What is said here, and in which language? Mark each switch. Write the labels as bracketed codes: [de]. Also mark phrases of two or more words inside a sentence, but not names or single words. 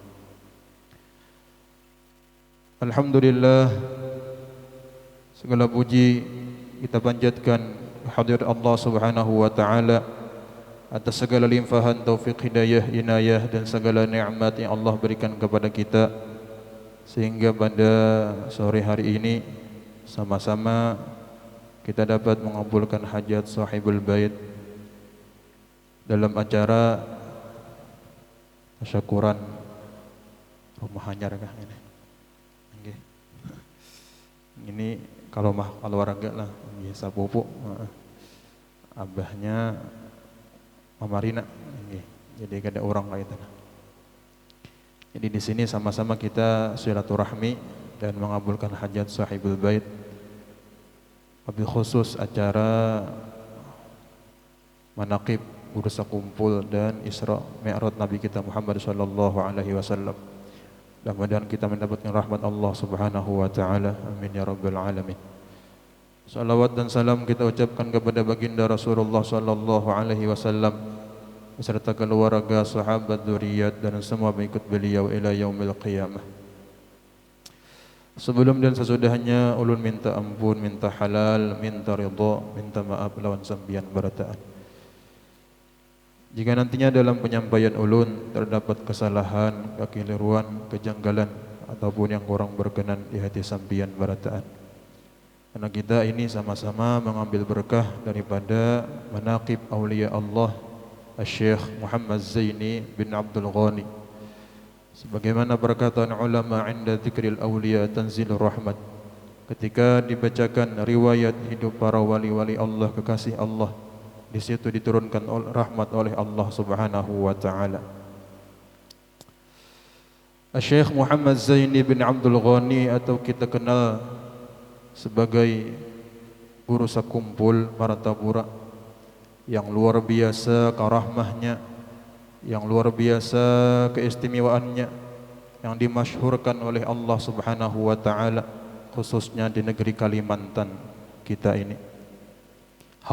[id] Alhamdulillah, segala puji kita panjatkan kehadirat [ar] الله سبحانه وتعالى [id] atas segala limpahan taufik hidayah, inayah dan segala nikmat yang Allah berikan kepada kita, sehingga pada sore hari ini sama-sama kita dapat mengabulkan hajat [ar] صاحب البيت [id] dalam acara tasyakuran rumah hanyar kah ini? Okay. Ini kalau warga lah, biasa pupuk abahnya Mamarina, okay. Jadi ada orang lain. Jadi di sini sama-sama kita silaturahmi dan mengabulkan hajat [ar] صاحب البيت. [id] Wabil khusus acara manaqib bursa kumpul dan Isra Mi'raj Nabi kita Muhammad [ar] صلى الله عليه وسلم. [id] Mudah-mudahan kita mendapatkan rahmat [ar] الله سبحانه وتعالى. آمين يا رب العالمين. [id] Salawat dan salam kita ucapkan kepada baginda Rasulullah [ar] صلى الله عليه وسلم [id] beserta keluarga, sahabat, dzurriyyat dan semua pengikut beliau [ar] إلى يوم القيامة. [id] Sebelum dan sesudahnya ulun minta ampun, minta halal, minta ridha, minta maaf [bjn] lawan sambian barataan. [id] Jika nantinya dalam penyampaian ulun terdapat kesalahan, kekeliruan, kejanggalan ataupun yang kurang berkenan di hati [bjn] sambian barataan. [id] Karena kita ini sama-sama mengambil berkah daripada manaqib aulia Allah Asy-Syaikh Muhammad Zaini bin Abdul Ghani. Sebagaimana perkataan ulama [ar] عند ذكر الأولياء تنزل الرحمة, [id] ketika dibacakan riwayat hidup para wali-wali Allah, kekasih Allah, di situ diturunkan rahmat oleh [ar] الله سبحانه وتعالى. [id] Syekh Muhammad Zaini bin Abdul Ghani atau kita kenal sebagai guru sakumpul Martapura yang luar biasa karahmahnya, yang luar biasa keistimewaannya, yang dimasyhurkan oleh [ar] الله سبحانه وتعالى [id] khususnya di negeri Kalimantan kita ini.